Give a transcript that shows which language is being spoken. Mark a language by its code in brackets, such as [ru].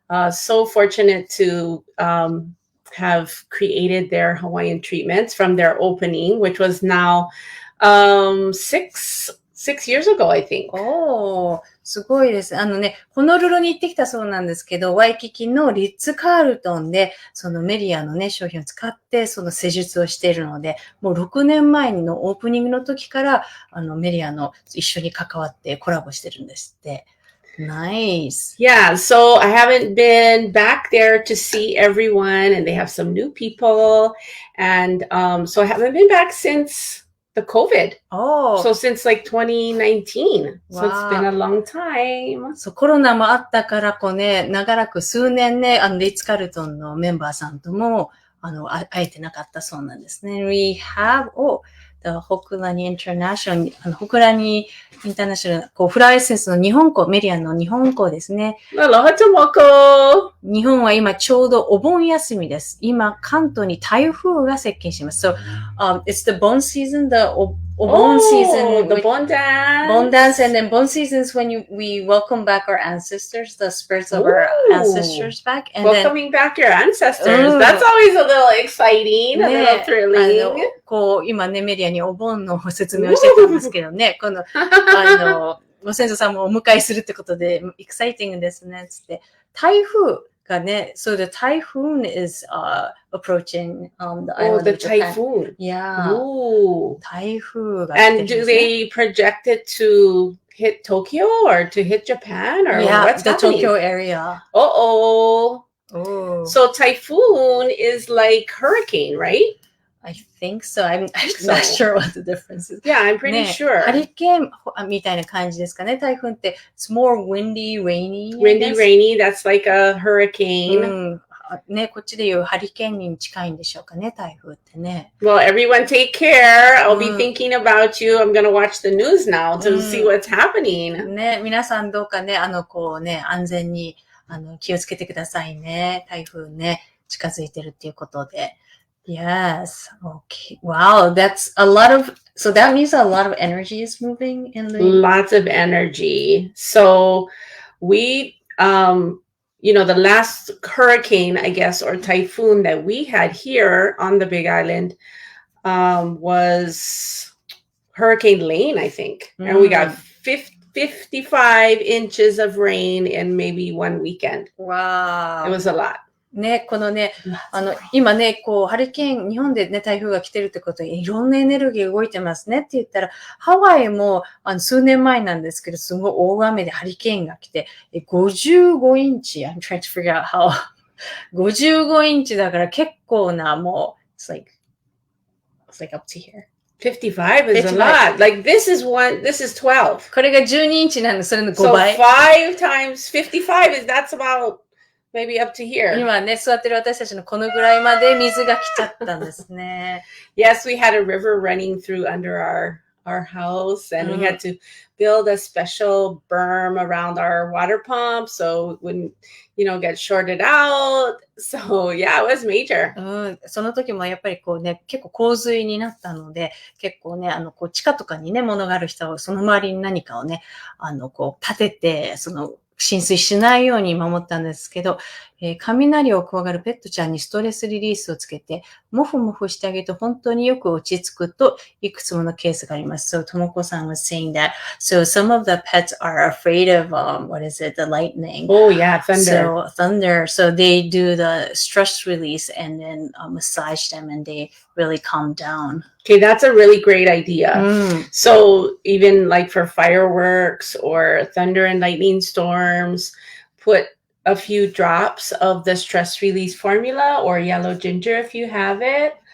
[en] So fortunate to have created their Hawaiian treatments from their opening, which was now 6 years ago, I think. [ja] すごいです。ホノルルに行ってきたそうなんですけど、ワイキキのリッツ・カールトンで、そのメリアのね、商品を使って、その施術をしているので、もう6年前のオープニングの時から、メリアの一緒に関わってコラボしてるんですって。 [en] Nice. Yeah, so I haven't been back there to see everyone, and they have some new people. And so I haven't been back since the COVID. So since like 2019. So it's been a long time. [ja] そう、コロナもあったから、こうね、長らく数年ね、リッツ・カルトンのメンバーさんとも、会えてなかったそうなんですね。 [en] We have, the [ja] ホクラニインターナショナル、ホクラニインターナショナル、こう、フラワーエッセンスの日本校、メリアの日本校ですね。 [en] Aloha tomoko! [ja] 日本は今ちょうどお盆休みです。今、関東に台風が接近します。 [en] So, it's the Bon season, the お盆 season. The Bon dance. Bon dance, and then Bon season is when we welcome back our ancestors, the spirits of our ancestors back. And welcoming back your ancestors. That's always a little exciting, a little thrilling. [ja] こう、今ね、メディアにお盆の説明をしてたんですけどね、この、ご先祖さんもお迎えするってことで、エキサイティングですね、つって。台風がね、 [en] so the typhoon is approaching the island the of Japan. typhoon. Yeah. Ooh. [ja] 台風が [en] And do they project it to hit Tokyo or to hit Japan or what's the happening? Tokyo area. So typhoon is like hurricane, right? I think so. I'm not sure what the difference is. Yeah, I'm pretty sure. [ja] ハリケーンみたいな感じですかね。台風って [en] it's more windy, rainy. Windy, rainy. That's like a hurricane. [ja] ね、こっちでいうハリケーンに近いんでしょうかね、台風ってね。 [en] Well, everyone take care. I'll be thinking about you. I'm going to watch the news now to see what's happening. [ja] ね、皆さんどうかね、こうね、安全に気をつけてくださいね。台風ね、近づいてるっていうことで。 [en] Yes. Okay. Wow. That's a lot of, so that means a lot of energy is moving in the... Lots of energy. So we, the last hurricane, I guess, or typhoon that we had here on the Big Island, was Hurricane Lane, I think. And we got 55 inches of rain in maybe one weekend. Wow. It was a lot. [ja] ね、このね、今ね、こう、ハリケーン、日本でね、台風が来てるってことで、いろんなエネルギー動いてますねって言ったら、ハワイも、数年前なんですけど、すごい大雨でハリケーンが来て、55インチ、 [en] I'm trying to figure out how, [ja] 55インチだから結構な、もう、 [en] it's like up to here. 55 is a lot. Like this is 12. [ja] これが12インチなんで、それの5倍。 [en] So 5 times 55 that's about maybe up to here. [ja] 今ね、座ってる私たちのこのぐらいまで水が来ちゃったんですね。 [en] Yes, we had a river running through under our house, and we had to build a special berm around our water pump so it wouldn't, get shorted out. So yeah, it was major. [ja] その時もやっぱりこうね、結構洪水になったので、結構ね、こう地下とかにね、物がある人はその周りに何かをね、こう立てて、浸水しないように守ったんですけど、雷を怖がるペットちゃんにストレスリリースをつけて、もふもふしてあげると本当によく落ち着くといくつものケースがあります。 [en] So, ともこさん was saying that, so some of the pets are afraid of, the lightning. Oh yeah, thunder. So they do the stress release and then massage them and they really calm down. Okay, that's a really great idea. So even like for fireworks or thunder and lightning storms, put a few drops of the stress release formula or yellow ginger if you have it.